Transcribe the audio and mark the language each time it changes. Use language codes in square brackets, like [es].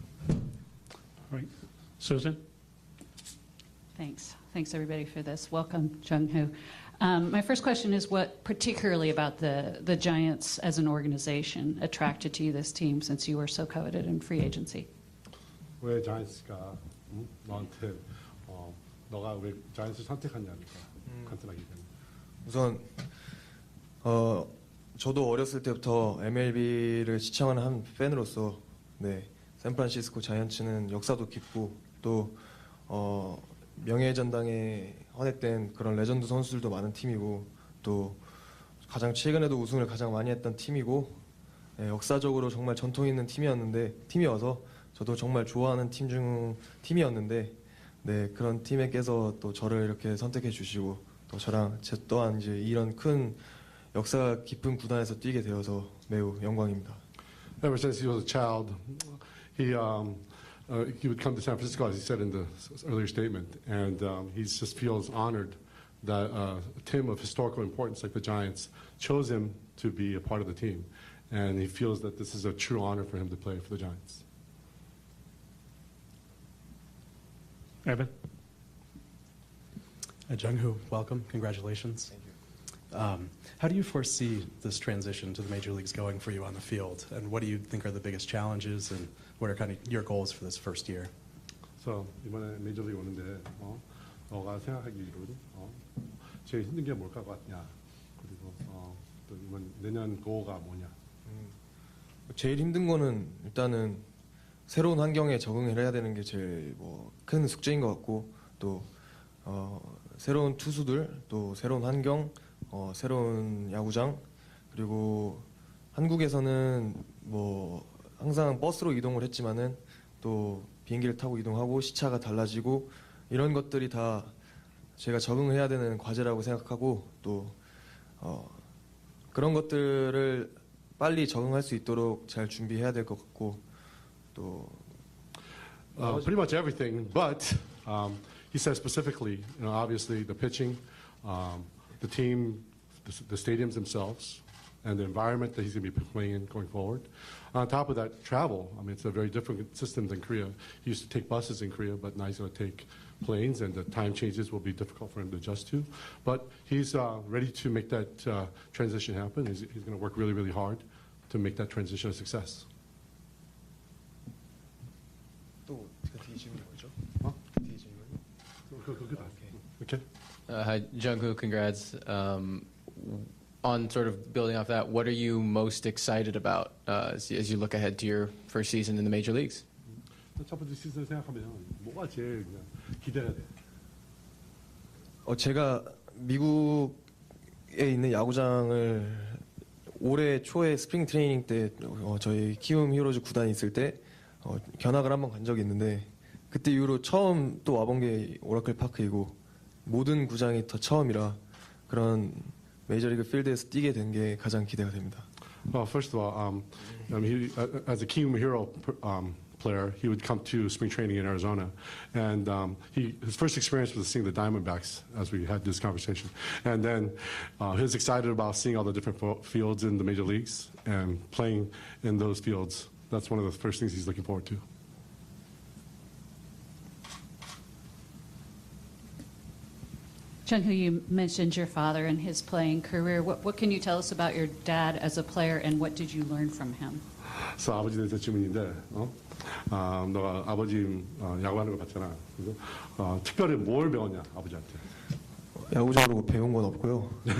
[en] All right. Susan? Thanks. Thanks, everybody, for this. Welcome, Jung Hoo. My first question is what particularly about the Giants as an organization attracted to you this team since you were so coveted in free agency? [ko] 왜 자이언츠가 너한테 너가 왜 자이언츠 선택하냐니까 간단하게 얘기하면. 우선 저도 어렸을 때부터 MLB를 시청하는 한 팬으로서 네, 샌프란시스코 자이언츠는 역사도 깊고 또 명예의 전당에 헌액된 그런 레전드 선수들도 많은 팀이고 또 가장 최근에도 우승을 가장 많이 했던 팀이고 네, 역사적으로 정말 전통 있는 팀이어서 저도 정말 좋아하는 팀이었는데 네, 그런 팀에께서 또 저를 이렇게 선택해 주시고 또 저랑 제 또한 이제 이런 큰 역사 깊은 구단에서 뛰게 되어서 매우 영광입니다. [en] Ever since he was a child, he would come to San Francisco, as he said in the earlier statement, and he just feels honored that a team of historical importance like the Giants chose him to be a part of the team, and he feels that this is a true honor for him to play for the Giants. Evan? Jung Hoo, welcome. Congratulations. Thank you. How do you foresee this transition to the major leagues going for you on the field? And what do you think are the biggest challenges? And what are kind of your goals for this first year? [ko] So 이번에 메이저리그 오는데 너가 생각하기로는 제일 힘든 게 뭘까 같냐? 그리고 또 이번 내년 고가 뭐냐? 제일 힘든 거는 일단은 새로운 환경에 적응을 해야 되는 게 제일 큰 숙제인 것 같고 또 새로운 투수들 또 새로운 환경 새로운 야구장 그리고 한국에서는 항상 버스로 이동을 했지만은 또 비행기를 타고 이동하고 시차가 달라지고 이런 것들이 다 제가 적응을 해야 되는 과제라고 생각하고 또 그런 것들을 빨리 적응할 수 있도록 잘 준비해야 될 것 같고 또 [en] Pretty much everything, but he said specifically, obviously the pitching, the team the stadiums themselves and the environment that he's going to be playing in going forward. On top of that, travel. I mean, it's a very different system than Korea. He used to take buses in Korea, but now he's going to take planes, and the time changes will be difficult for him to adjust to. But he's ready to make that transition happen. He's going to work really, really hard to make that transition a success. [ko] 또 뒤에 질문이 뭐죠? 뒤에 질문. [en] Okay. Hi, Jung Hoo, congrats. On sort of building off that, what are you most excited about as you look ahead to your first season in the major leagues? [ko] 첫 번째 시즌 생각하면 뭐가 제일 그냥 기대가 돼? 제가 미국에 있는 야구장을 올해 초에 스프링 트레이닝 때 저희 키움 히어로즈 구단이 있을 때 견학을 한번 간 적이 있는데 그때 이후로 처음 또 와본 게 오라클 파크이고 모든 구장이 더 처음이라 그런 메이저리그 필드에서 뛰게 된 게 가장 기대가 됩니다. [en] Well, first of all, he, as a Kium Hero player, he would come to spring training in Arizona, and his first experience was seeing the Diamondbacks as we had this conversation, and then he was excited about seeing all the different fields in the major leagues and playing in those fields. That's one of the first things he's looking forward to. Jung Hoo, you mentioned your father and his playing career. What can you tell us about your dad as a player, and what did you learn from him? [ko] 그래서 아버지에 대해서 질문인데, 너가 아버지 야구하는 거 봤잖아. 그래서 특별히 뭘 배웠냐 아버지한테? 야구적으로 배운 건 없고요.